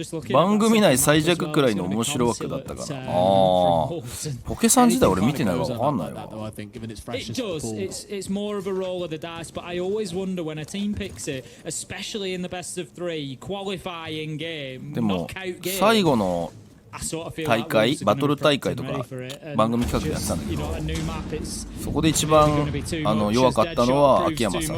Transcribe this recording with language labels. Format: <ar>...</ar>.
<ja>番組内最弱くらいの面白枠だったかな。ああポケさん時代俺見てないから分かんないわ。</ja> <en>It does. It's more of a roll of the dice, but I always wonder when a team picks it, especially in the best of 3 qualifying game,</en> <ja>でも</ja> <en>knockout game.</en> <ja>最後の大会バトル大会とか番組企画でやってたんだけど、そこで一番弱かったのは秋山さん。</ja>